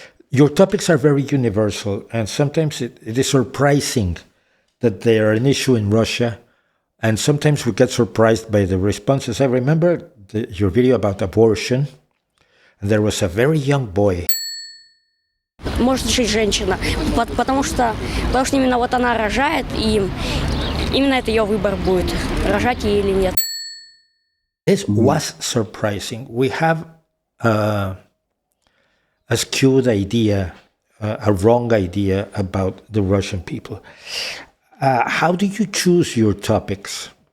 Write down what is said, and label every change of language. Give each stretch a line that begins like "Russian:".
English: Your topics are very universal, and sometimes it is surprising that they are an issue in Russia, and sometimes we get surprised by the responses. I remember your video about abortion, and there was a very young boy.
Russian: Может жить женщина, потому что именно вот она рожает, и именно это ее выбор будет, рожать ей или нет.
English: This was surprising. We have a skewed idea, a wrong idea about the Russian people. How do you choose your topics?